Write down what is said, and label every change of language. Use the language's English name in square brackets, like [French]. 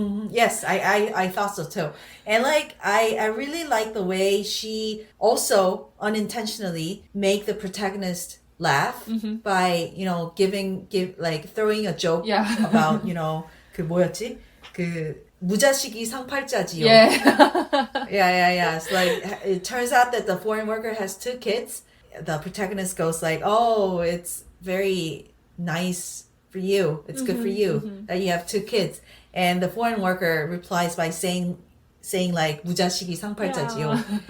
[English] Yes, I thought so too. And like I really like the way she also unintentionally make the protagonist laugh by, you know, throwing a joke about, you know, [Korean] 그 뭐였지? 그 무자식이 상팔자지요. [English] Yeah. It's like it turns out that the foreign worker has 2 kids. The protagonist goes like, "Oh, it's very nice for you. It's good for you that you have 2 kids." And the foreign worker replies by saying like [Korean] 무자식이 상팔자지요.